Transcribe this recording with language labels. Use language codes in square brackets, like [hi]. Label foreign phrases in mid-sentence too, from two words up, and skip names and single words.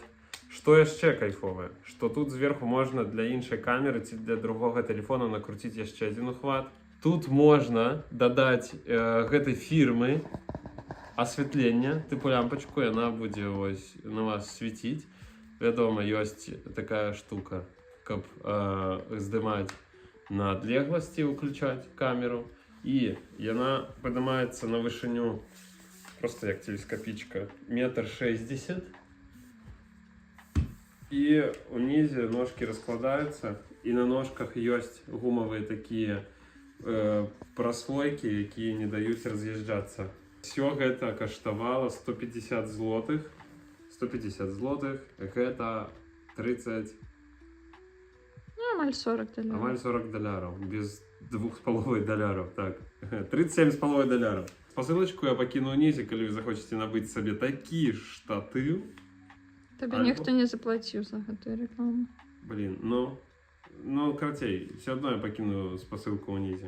[uk] Що ще кайфове? Що тут зверху можна для іншої камери чи для другого телефона накрутити ще один ухват. Тут можна додати гэтай фірми освітлення, типу лампочку, і вона буде ось на вас світити. [be] Вядома, ёсць такая штука, каб здымаць на адлегласці, уключаць камеру. І яна падымаецца на вышыню, просто як телескопічка, 1,60 м. І унізе ножки раскладаюцца, і на ножках ёсць гумавыя такія праслойкі, якія не даюць раз'язджацца. Все гэта каштавала 150 злотых. 150 злотых, гэта 30... [uk] Ну, амаль 40 долярів. Амаль 40 долярів, без 2,5 долярів, так. 37,5 долярів. Посилочку я покину унізе, коли ви захочете набити собі такі штатив. Тобі ніхто не заплатив за гэту рекламу. Блін, ну, кратей, все одно я покину посилку унізе.